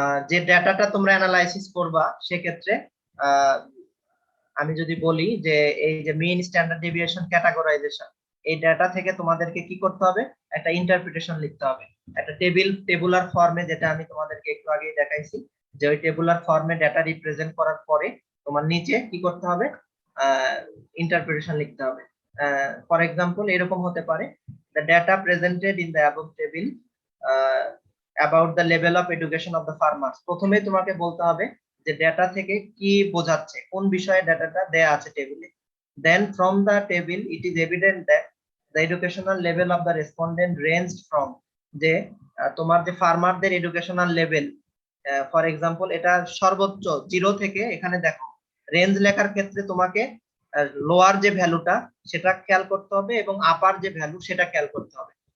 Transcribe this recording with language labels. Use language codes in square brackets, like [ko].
[bn] যে ডেটাটা তোমরা অ্যানালাইসিস করবা সেক্ষেত্রে আমি যদি বলি যে এই যে মেইন স্ট্যান্ডার্ড ডেভিয়েশন ক্যাটাগরাইজেশন, এই ডেটা থেকে তোমাদেরকে কি করতে হবে, একটা ইন্টারপ্রিটেশন লিখতে হবে, একটা টেবুলার ফর্মে, যেটা আমি তোমাদেরকে একটু আগেই দেখাইছি যে ওই টেবুলার ফর্মে ডেটা রিপ্রেজেন্ট করার পরে তোমার নিচে কি করতে হবে, ইন্টারপ্রিটেশন লিখতে হবে। [en] for example [bn] এরকম হতে পারে, [en] the data presented in the above table about the level of education of the farmers। [bn] প্রথমে তোমাকে বলতে হবে যে ডেটা থেকে কি বোঝাচ্ছে, কোন বিষয়ে ডেটাটা দেয়া আছে টেবিলে। [en] Then from the table it is evident that the educational level of the respondent ranged from, [bn] যে তোমার যে ফার্মারদের এডুকেশনাল লেভেল, ফর এক্সাম্পল এটা সর্বোচ্চ 0 থেকে, এখানে দেখো রেঞ্জ লেখার ক্ষেত্রে তোমাকে লোয়ার যে ভ্যালুটা সেটা খেয়াল করতে হবে এবং আপার যে ভ্যালু সেটা খেয়াল করতে হবে।